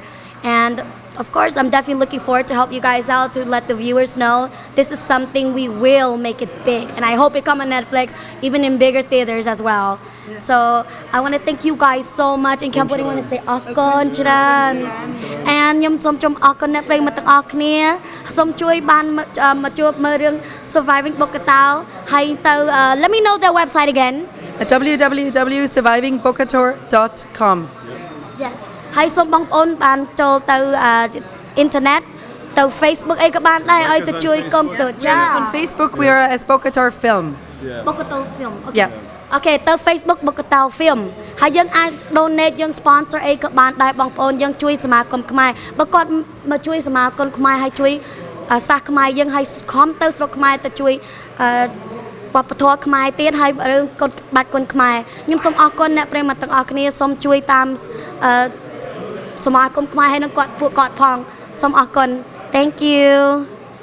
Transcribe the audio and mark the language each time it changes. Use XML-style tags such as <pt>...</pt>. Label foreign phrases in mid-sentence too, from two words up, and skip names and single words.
<en>And of course, I'm definitely looking forward to help you guys out, to let the viewers know this is something we will make it big. And I hope it come on Netflix, even in bigger theaters as well. Yeah. So I want to thank you guys so much. And Cambodia want to say</en> <km>អរគុណច្រើន. And ខ្ញុំសូមជុំអរគុណអ្នកប្រិយមិត្តទាំងអស់គ្នាសូមជួយបានមកជួបមើលរឿង Surviving Bokatau ហើយទៅ</km> <en>let me know their website again. www.survivingbokator.com. Yes.</en> <km>ហើយសូមបងប្អូនបានចូលទៅអ៊ីនធឺណិតទៅ Facebook អីក៏បានដែរឲ្យទៅជួយកុំព្យូទ័រចា</km> <en>On Facebook we are as Bokator Film. Bokator Film. Okay. Yeah.</en> <km>Okay ទៅ Facebook Bokator Film ហើយយើងអាច donate យើង sponsor អីក៏បានដែរបងប្អូនយើងជួយសមាគមខ្មែរបើគាត់មកជួយសមាគមខ្មែរហើយជួយសាសខ្មែរយើងហើយខំទៅស្រុកខ្មែរទៅជួយវប្បធម៌ខ្មែរទៀតហើយរឿងកូនបាច់គុណខ្មែរខ្ញុំសូមអរគុណអ្នកប្រិយមិត្តទាំងអស់គ្នាសូមជួយតាមសមាគមខ្មែរហើយនឹងពួកគាត់ផងសូមអរគុណ</km> <en>Thank you</en>